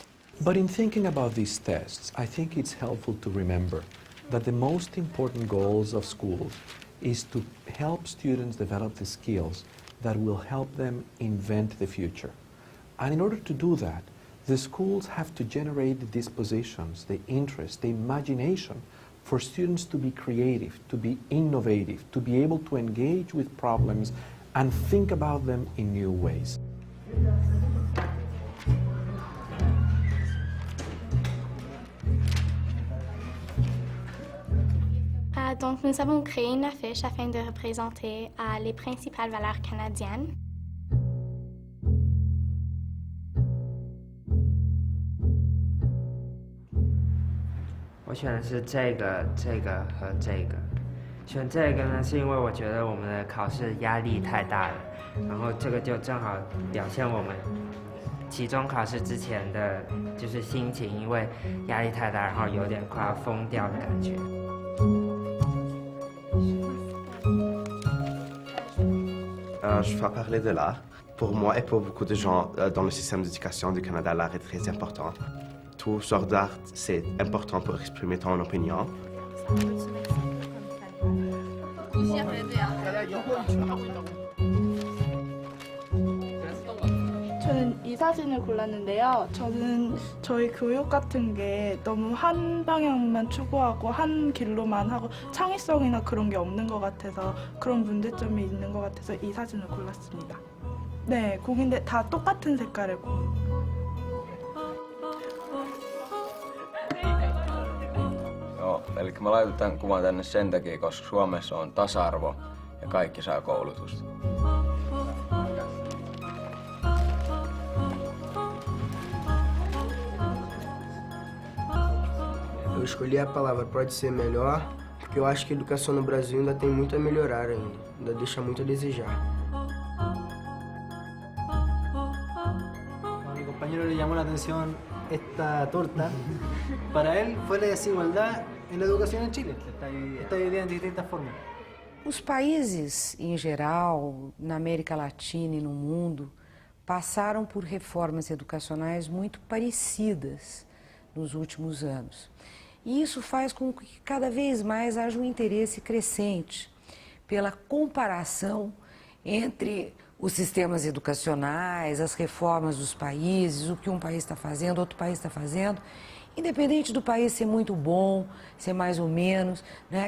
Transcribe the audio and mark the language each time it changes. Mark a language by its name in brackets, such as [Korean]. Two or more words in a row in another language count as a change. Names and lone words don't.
[English] But in thinking about these tests, I think it's helpful to remember that the most important goals of schools is to help students develop the skills that will help them invent the future. And in order to do that, the schools have to generate the dispositions, the interest, the imagination for students to be creative, to be innovative, to be able to engage with problems and think about them in new ways. [French] Donc nous avons créé une affiche afin de représenter les principales valeurs canadiennes. [Chinese] 我选的是这个和这个。选这个呢，是因为我觉得我们的考试压力太大了，然后这个就正好表现我们期中考试之前的就是心情，因为压力太大，然后有点快要疯掉的感觉。 [French] Je vais parler de l'art. Pour moi et pour beaucoup de gens dans le système d'éducation du Canada, l'art est très important. Tout genre d'art, c'est important pour exprimer ton opinion. [Korean] 저는 이 사진을 골랐는데요. 저는 저희 교육 같은 게 너무 한 방향만 추구하고 한 길로만 하고 창의성이나 그런 게 없는 것 같아서 그런 문제점이 있는 것 같아서 이 사진을 골랐습니다. 네, 공인데 다 똑같은 색깔의 공. [Finnish] Joo, eli mä laitan tämän kuvan tänne sen takia, koska Suomessa on tasa-arvo ja kaikki saa koulutusta. [Portuguese] Eu escolhi a palavra pode ser melhor, porque eu acho que a educação no Brasil ainda tem muito a melhorar ainda deixa muito a desejar. [Spanish] A mi compañero le llamó la atención esta torta. Para él fue la desigualdad en la educación en Chile. Está dividida en distintas formas. [Portuguese] Os países, em geral, na América Latina e no mundo, passaram por reformas educacionais muito parecidas nos últimos anos. E isso faz com que cada vez mais haja um interesse crescente pela comparação entre os sistemas educacionais, as reformas dos países, o que um país está fazendo, outro país está fazendo, independente do país ser muito bom, ser mais ou menos, né?